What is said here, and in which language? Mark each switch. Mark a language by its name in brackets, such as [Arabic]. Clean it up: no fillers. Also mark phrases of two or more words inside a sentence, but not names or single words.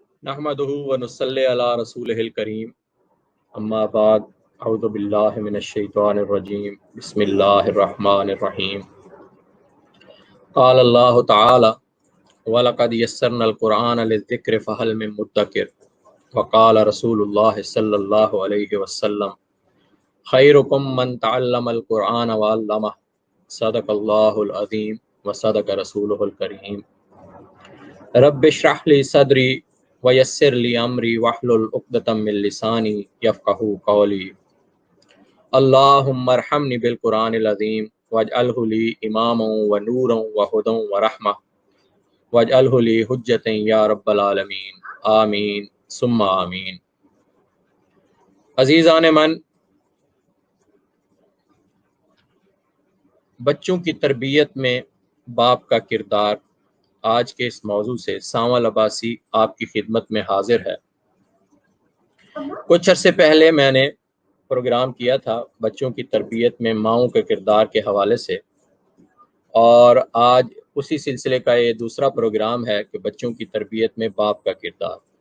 [Arabic] نحمده ونصلي على رسوله الكريم أما بعد أعوذ بالله من الشيطان الرجيم بسم الله الرحمن الرحيم قال الله تعالى و لقد يسرنا القرآن للذكر فهل من مدكر وقال رسول الله صلى الله عليه وسلم خيركم من تعلم القرآن وعلمه صدق الله العظيم وصدق رسوله الكريم رب اشرح لي صدري ويسر لي أمري واحلل عقدة من لساني يفقهوا قولي اللهم ارحمني بالقرآن العظيم واجعله لي إماما ونورا وهدى ورحمة واجعله لي حجة يا رب العالمين آمين ثم آمين. [Urdu] عزیزان من، بچوں کی تربیت میں باپ کا کردار، آج کے اس موضوع سے سانول عباسی آپ کی خدمت میں حاضر ہے. کچھ عرصے پہلے میں نے پروگرام کیا تھا بچوں کی تربیت میں ماؤں کے کردار کے حوالے سے، اور آج اسی سلسلے کا یہ دوسرا پروگرام ہے کہ بچوں کی تربیت میں باپ کا کردار.